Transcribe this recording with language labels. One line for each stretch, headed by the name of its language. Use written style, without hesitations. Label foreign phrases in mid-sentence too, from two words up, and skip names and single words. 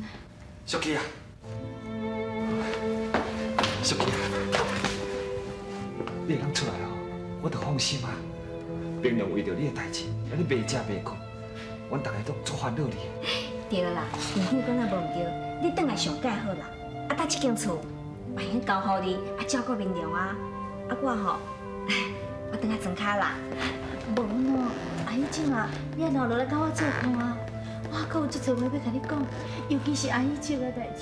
Min Nan Chinese: 小鸡啊，小鸡啊，你会当出来哦，我就放心啊。平常为着你的代志，安尼袂食袂困，阮大家都足烦恼你。对啦，电梯讲啊无唔对，你转来上盖好啦。啊，搭这间厝，万幸交互你，啊照顾明良啊。啊我吼，我转来装卡啦。无喏，阿姨姐啊，你也留落来甲我做伴啊。我还有足多话要甲你讲，尤其是阿姨姐的代志。